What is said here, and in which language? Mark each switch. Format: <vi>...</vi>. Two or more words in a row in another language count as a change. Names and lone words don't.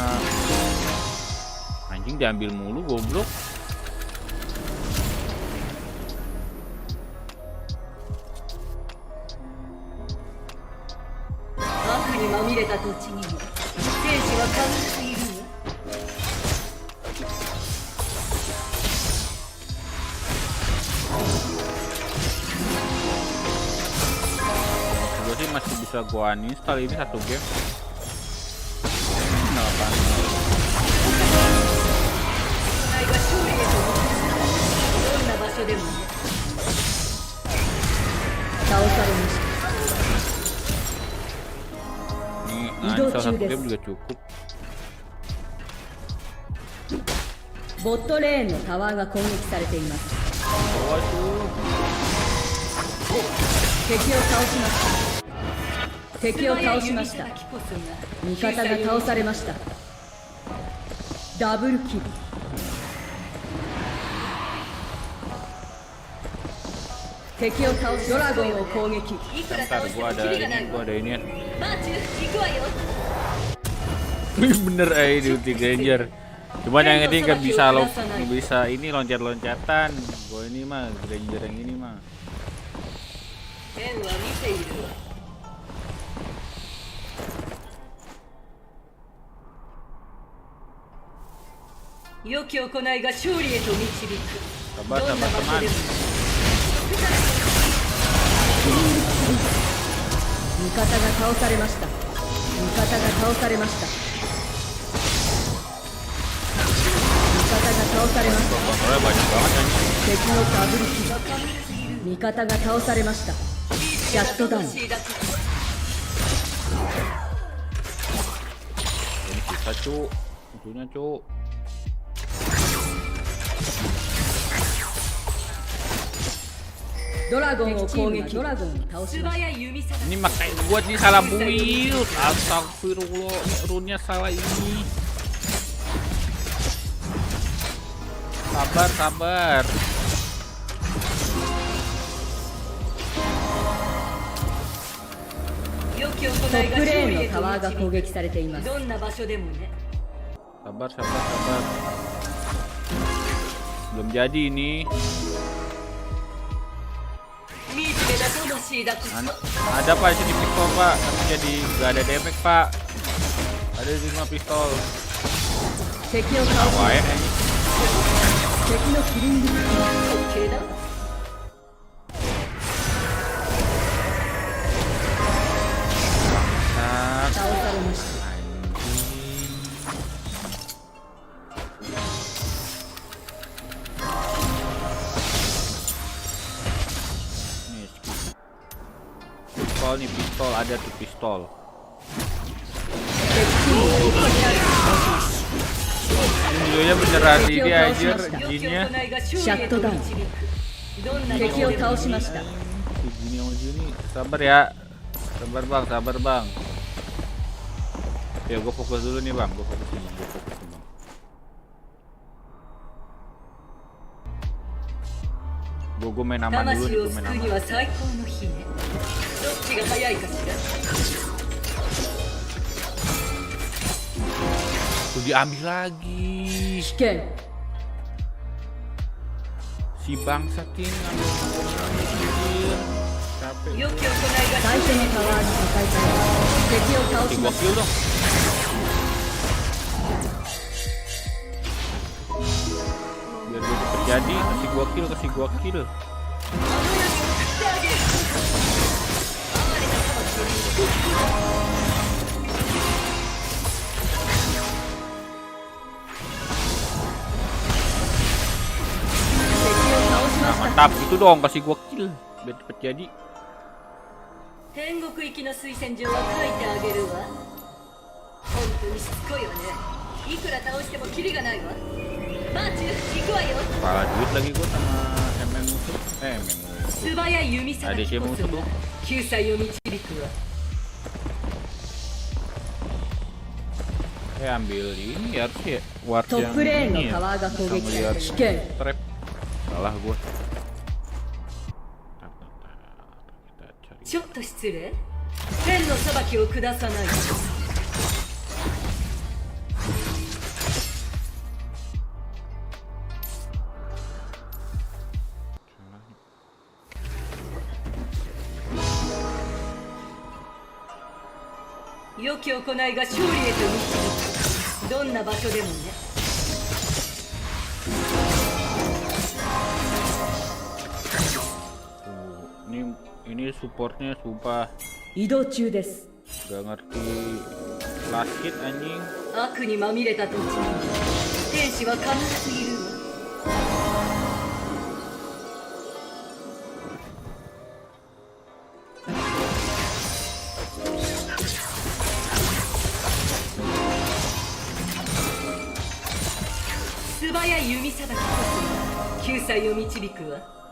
<id>Anjing diambil mulu goblok. Gue sih masih bisa gua uninstall ini satu game. Kenapa?</id> <ja>でも倒されました。</ja> <id>Ini salah satu game juga cukup.</id> <ja>ボットレーンのタワーが攻撃されています。敵を倒しました。敵を倒しました。味方が倒されました。ダブルキル。敵を倒し、ドラゴンを攻撃。</ja> <id>Bentar, gua ada ini. Bener di ulti Granger. Cuman yang ini kan bisa ini loncat-loncatan. Gua ini mah Granger yang ini mah. Sabar teman.</id> <ja>味方が倒されました。味方が倒されました。味方が倒されました。敵のダブルキル。味方が倒されました。シャットダウン。</ja> <id>Bisa cuk, tentunya cuk.</id> <ja>Dragon を攻撃。ドラゴンを倒しました。</ja> <id>Ini makanya gua nih salah build. Astagfirullah, rune-nya salah ini. sabar.</id> <ja>良き行トいがップレ勝利へーンのタワーが攻と導撃されています。くどんな場所でもね</ja> <id>Sabar. Belum jadi ini.</id> <ja>惨めな魂だと</ja> <id>Ada pak sini pistol pak, tapi jadi nggak ada damage pak. Ada 5 pistol.</id> <ja>敵を倒しま Wae. す。敵のキリングスキル滑稽だ</ja> <id>Nah,</id> <ja>倒されました。</ja> <id>Nih, pistol nih, pistol ada tuh pistol.</id> <ja>敵チームが一発である。</ja> <id>Ini dulunya beneran di dia anjir,</id> <ja>良き行</ja> <id>jinnya.</id> <ja>いが勝利へと導くどんな場敵を所でも倒しました。</ja> <id>Si Jini sama Juni, sabar ya. Sabar bang. Ya gue fokus dulu nih bang, gue fokus bang. Gue main aman dulu</id> <ja>魂</ja> <id>nih,</id> <ja>を</ja> <id>gue main</id> <ja>救うに</ja> <id>aman.</id> <ja>は最高の日ねどっちが早いかしら</ja> <id>Tuh diambil lagi.</id> <ja>危険。</ja> <id>Si bangsat ini ngambil. Capek.</id> <ja>良き行いが最初のタワーが破壊され敵を倒</ja> <id>Si</id> <ja>しま</ja> <id>gua</id> <ja>す。</ja> <id>kill dong. Biar gue cepet jadi, kasih gua kill.</id> <ja>あの世に送ってあげる哀れな魂を救う</ja> <id>Nah mantap, itu dong kasih gua kill. Biar cepet jadi.</id> <ja>天国行きの推薦状は書いてあげるわ本当にしつこいわねいくら倒してもキリがないわマーチ行くわよ</ja> <id>Kepala duit lagi gua sama MN musuh. MN musuh.</id> <ja>素早い弓さばきこそが救済を導くわ</ja> <id>Ambil ini ya harus ya. Ward</id> <ja>ト</ja> <id>yang</id> <ja>ップレーン</ja> <id>ini</id> <ja>の</ja> <id>ya.</id> <ja>タワーが攻</ja> <id>Bisa</id> <ja>撃され</ja> <id>ngeliat</id> <ja>て危険。</ja> <id>trap. Salah gua. Kita cari.</id> <ja>ちょっと失礼天の裁きを下さないと 良き行いが勝利へと導くどんな場所でもね</ja> <id>Ini supportnya sumpah</id> <ja>移動中です。</ja> <id>gak ngerti</id> <en>last hit</en> <id>anjing.</id> <ja>悪にまみれた土地に天使は必ずいるわ 素早い弓さばきこそ救済を導くわ</ja>